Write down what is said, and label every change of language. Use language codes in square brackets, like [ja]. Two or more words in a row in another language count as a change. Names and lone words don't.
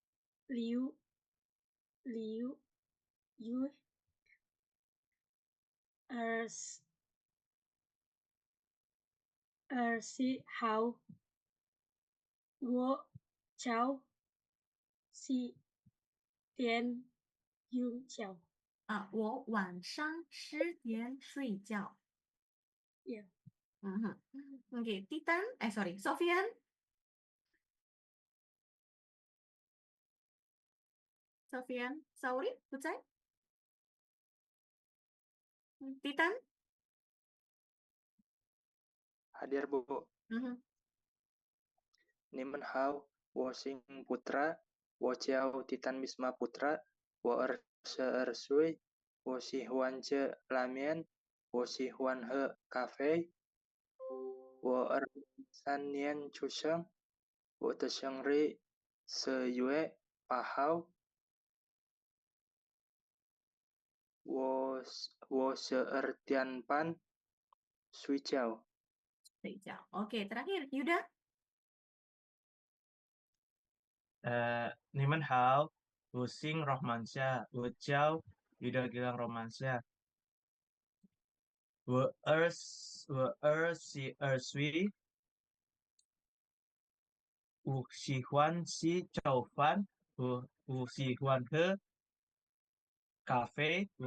[zh] 6月20号，我叫10点睡觉。我晚上10点睡觉. [en] Yeah. [id] Oke, Titan? Sorry, Sofian? Sofian Sauri, Pucai? Titan? Hadir, Bu. [zh] 你们好，我姓Putra，我叫 Titan Bisma Putra，我22岁，我喜欢吃拉面，我喜欢喝咖啡，我2003年出生，我的生日4月8号，我12点半睡觉。睡觉. [id] Oke, terakhir, Yuda? [zh] 你们好，我姓Rohmansyah，我叫Yuda Gilang Romansyah，我喜二岁，我喜欢吃早饭，我喜欢喝咖啡，